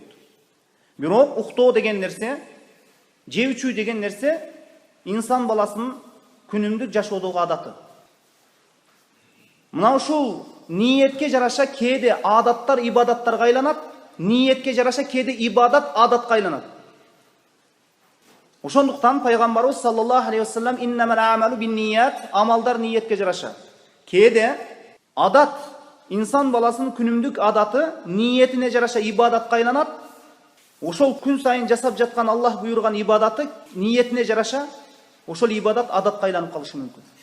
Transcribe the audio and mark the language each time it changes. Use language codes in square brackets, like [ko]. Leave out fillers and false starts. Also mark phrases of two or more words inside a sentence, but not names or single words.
[ky] Бирок уктоо деген нерсе, жеп ичүү деген нерсе инсан баласынын күнүмдүк жашоодогу адаты. Мына ушул ниетке жараша кээде адаттар ибадаттарга айланат, ниетке жараша кээде ибадат адатка айланат. Ошондуктан пайгамбарыбыз [ar] صلى الله عليه وسلم إنما الأعمال بالنيات, [ky] амалдар ниетке жараша. Кээде адат инсан баласынын күнүмдүк адаты ниетине жараша ибадатка айланат. Ошол күн сайын жасап жаткан Аллах буйруган ибадаты ниетине жараша ошол ибадат адатка айланып калышы мүмкүн.